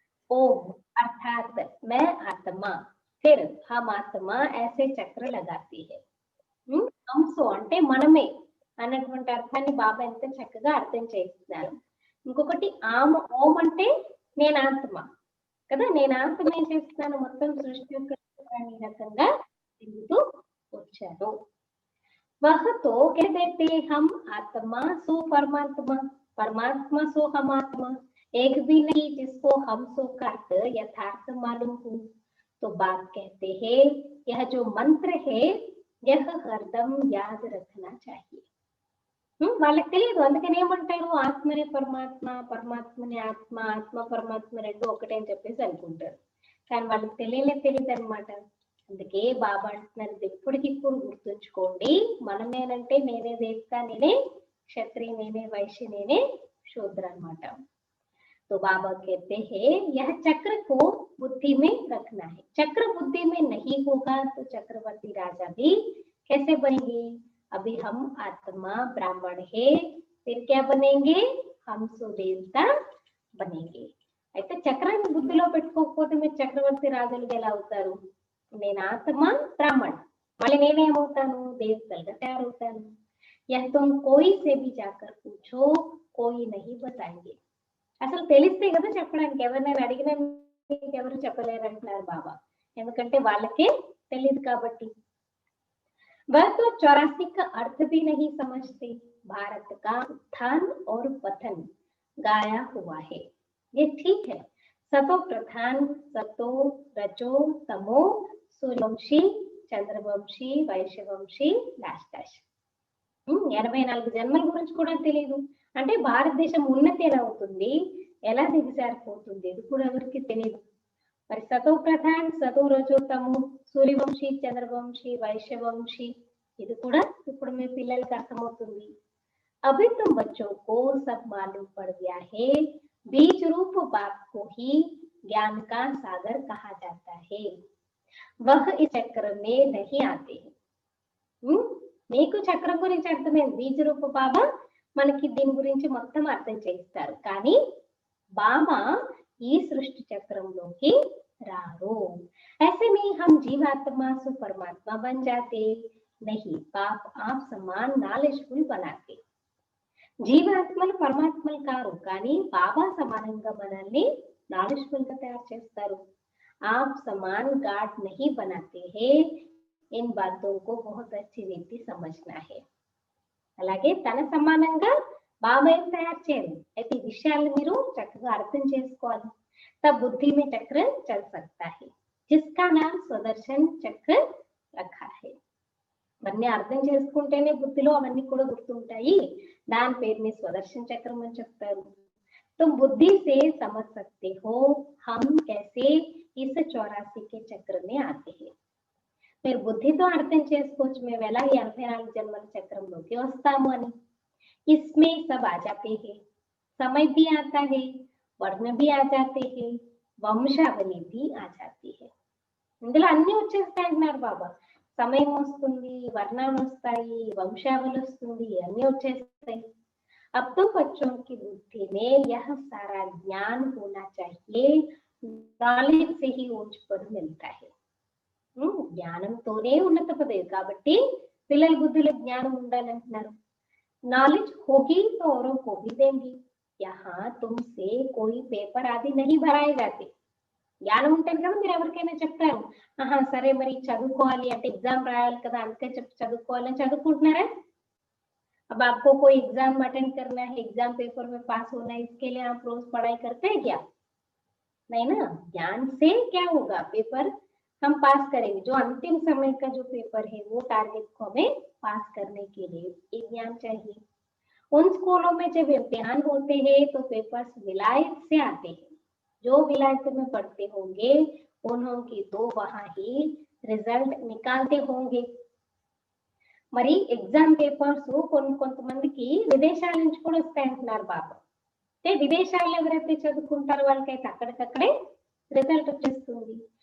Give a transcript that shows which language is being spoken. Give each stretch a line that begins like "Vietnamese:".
Hindi: ओम अर्थात मैं आत्मा, फिर हम आत्मा ऐसे चक्र लगाती है.
Telugu: हमसो అంటే మనమే అన్నటువంటి అర్థాన్ని బాబా ఎంత చక్కగా అర్థం చేస్తున్నారు. ఇంకొకటి ఓం అంటే నేను ఆత్మ కదా, నేను ఆత్మ ఏం చేస్తున్నాను, మొత్తం సృష్టి యొక్క రకంగా తిరుగుతూ వచ్చాను.
Hindi: वह तो कह देते हम आत्मा सो परमात्मा, परमात्मा सो हम आत्मा, एक भी नहीं जिसको हम सो का अर्थ यथार्थ मालूम हो. तो बात कहते हैं यह जो मंत्र है यह हरदम याद रखना चाहिए.
Telugu: వాళ్ళకి తెలియదు, అందుకని ఏమంటారు ఆత్మనే పరమాత్మ, పరమాత్మని ఆత్మ, ఆత్మ పరమాత్మ రెండు ఒకటే అని చెప్పేసి అనుకుంటారు. కానీ వాళ్ళకి తెలియదు అనమాట. అందుకే బాబా అంటున్నారు ఎప్పటికిప్పుడు గుర్తుంచుకోండి, మనమేనంటే నేనే దేవత, నేనే క్షత్రియ, నేనే వైశ్య, నేనే శూద్ర అనమాట.
Hindi: तो बाबा कहते हैं यह चक्र को बुद्धि में रखना है. चक्र बुद्धि में नहीं होगा तो चक्रवर्ती राजा भी कैसे बनेंगे? अभी हम आत्मा ब्राह्मण है, फिर क्या बनेंगे? हम सो देवता बनेंगे.
Telugu: అయితే చక్రాన్ని బుద్ధిలో పెట్టుకోకపోతే మీరు చక్రవర్తి రాజులుగా ఎలా అవుతారు? నేను ఆత్మ బ్రాహ్మణ, మళ్ళీ నేనేమవుతాను? దేవతలుగా తయారవుతాను.
Hindi: यह तुम कोई से भी जाकर पूछो, कोई नहीं बताएंगे.
Telugu: అసలు తెలిస్తే కదా చెప్పడానికి, ఎవరినైనా అడిగినా ఎవరు చెప్పలేరు అంటున్నారు బాబా, ఎందుకంటే వాళ్ళకే తెలియదు కాబట్టి.
Hindi: वह तो 84 का अर्थ भी नहीं समझते. भारत का उत्थान और पतन गाया हुआ है, ये ठीक है. सतो प्रधान, सतो रजो तमो, सूर्यवंशी,
Telugu: చంద్రవంశీ, వైశ్యవంశీ, లాస్టాష్. 84 జన్మల గురించి కూడా తెలియదు. అంటే భారతదేశం ఉన్నతి ఎలా అవుతుంది, ఎలా దిగజారిపోతుంది, ఇది కూడా ఎవరికి తెలియదు. మరి సతో ప్రధాన్, సతో రజోతము, సూర్యవంశీ, చంద్రవంశీ, వైశ్యవంశీ, ఇది కూడా ఇప్పుడు మీ పిల్లలకి అర్థమవుతుంది.
Hindi: अभी तुम बच्चों को सब मालूम पड़ गया है, बीज रूप बाप को ही ज्ञान का सागर कहा जाता है. वह इस चक्र में नहीं आते.
Telugu: మీకు చక్రం గురించి అర్థమైంది. బీజ రూప బాబా మనకి దీని గురించి మొత్తం అర్థం చేయిస్తారు, కానీ బాబా ఈ సృష్టి చక్రంలోకి రారు.
Hindi: ऐसे में हम जीवात्मा से परमात्मा बन जाते नहीं, पाप आप समान नालेजफुल बनाते.
Telugu: జీవాత్మలు పరమాత్మలు కారు, కానీ బాబా సమానంగా మనల్ని నాలెడ్జ్ఫుల్ గా తయారు చేస్తారు.
Hindi: आप समान गार्ड नहीं बनाते हैं. इन बातों को बहुत अच्छी रीति समझना है.
Telugu: అలాగే తన సమానంగా బాబా ఏం తయారు చేయరు. అయితే ఈ విషయాలను మీరు చక్కగా అర్థం చేసుకోవాలి.
Hindi: तब बुद्धि में चक्र चल सकता है, जिसका नाम स्वदर्शन चक्र रखा है.
Telugu: అవన్నీ అర్థం చేసుకుంటేనే బుద్ధిలో అవన్నీ కూడా గుర్తుంటాయి. దాని పేరుని స్వదర్శన చక్రం అని చెప్తారు.
Hindi: तुम बुद्धि से समझ सकते हो हम कैसे इस 84 के चक्र में आते हैं.
Telugu: మీరు బుద్ధితో అర్థం చేసుకోవచ్చు మేము ఎలా ఈ 84 జన్మల చక్రంలోకి వస్తాము అని.
Hindi: इसमें सब आ जाते हैं, समय भी आता है, वर्ण भी आ जाते हैं, वंशावली भी आ जाती है.
Telugu: ఇందులో అన్ని వచ్చేస్తాయి అంటున్నారు బాబా. సమయం వస్తుంది, వర్ణాలు వస్తాయి, వంశావళి వస్తుంది, అన్ని వచ్చేస్తాయి.
Hindi: अब तो बच्चों की बुद्धि में यह सारा ज्ञान होना चाहिए, नॉलेज से ही ऊंच पद मिलता है।
Telugu: జ్ఞానంతోనే ఉన్నత పదవి కాబట్టి పిల్లల బుద్ధిలో జ్ఞానం ఉండాలంటున్నారు.
Hindi: नॉलेज होगी तो औरों को भी देंगी, यहाँ तुमसे कोई पेपर आदि नहीं भराए जाते।
Telugu: జ్ఞానం ఉంటుంది కదా, మీరు ఎవరికైనా చెప్తారు, ఆహా సరే మరి చదువుకోవాలి అంటే ఎగ్జామ్ రాయాలి కదా అందుకే చదువుకోవాలని చదువుకుంటున్నారా?
Hindi: अब आपको कोई एग्जाम अटेंड करना है, एग्जाम पेपर में पास होना है, इसके लिए आप रोज पढ़ाई करते हैं क्या? नहीं ना। ज्ञान से क्या होगा, पेपर हम पास करेंगे, जो अंतिम समय का जो पेपर है वो टारगेट को हमें पास करने के लिए एक ज्ञान चाहिए। उन स्कूलों में जब इम्तिहान होते हैं तो पेपर्स विलायत से आते हैं, जो विलायत में पढ़ते होंगे उन्होंने तो वहां ही रिजल्ट निकालते होंगे।
Telugu: మరి ఎగ్జామ్ పేపర్స్ కొంతమందికి విదేశాల నుంచి కూడా వస్తాయంటున్నారు బాబు. అంటే విదేశాల్లో ఎవరైతే చదువుకుంటారో వాళ్ళకైతే అక్కడికక్కడే రిజల్ట్ వచ్చేస్తుంది.